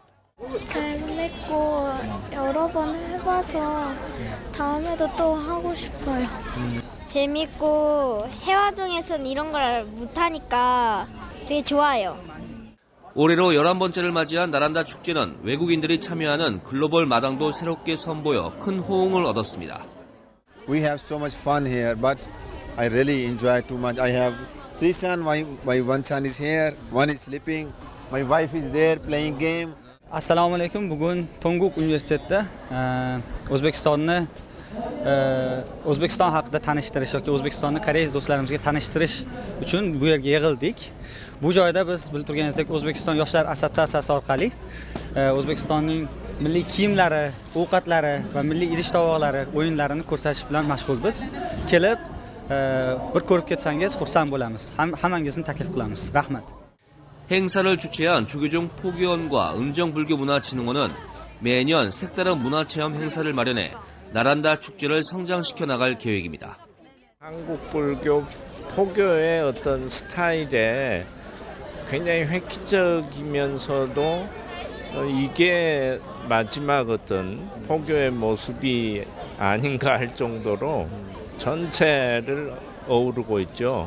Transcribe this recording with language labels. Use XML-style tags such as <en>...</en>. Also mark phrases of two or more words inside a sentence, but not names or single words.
<ko>재밌고 여러 번 해봐서 다음에도 또 하고 싶어요. 재밌고 해화동에서는 이런 걸 못하니까 되게 좋아요. 올해로 11번째를 맞이한 나란다 축제는 외국인들이 참여하는 글로벌 마당도 새롭게 선보여 큰 호응을 얻었습니다.</ko> <en>We have so much fun here, but I really enjoy too much. I have 3 sons. My one son is here, one is sleeping. My wife is there playing game.</en> <uz>Assalomu alaykum. Bugun Tonguq universitetida O'zbekiston haqida tanishtirish yoki O'zbekistonni koreys do'stlarimizga tanishtirish uchun bu yerga yig'ildik. Bu joyda biz bilib turganingizdek O'zbekiston yoshlar assotsiatsiyasi orqali O'zbekistonning milliy kiyimlari, ovqatlari va milliy idish-tovoqlari, o'yinlarini ko'rsatish bilan mashg'ulmiz. Kelib bir ko'rib ketsangiz xursand bo'lamiz. Hammangizni taklif qilamiz. Rahmat.</uz> <ko>행사를 주최한 조계종 포교원과 은정불교문화진흥원은 매년 색다른 문화체험 행사를 마련해 나란다 축제를 성장시켜 나갈 계획입니다. 한국 불교 포교의 어떤 스타일에 굉장히 획기적이면서도 이게 마지막 어떤 포교의 모습이 아닌가 할 정도로 전체를 어우르고 있죠.</ko>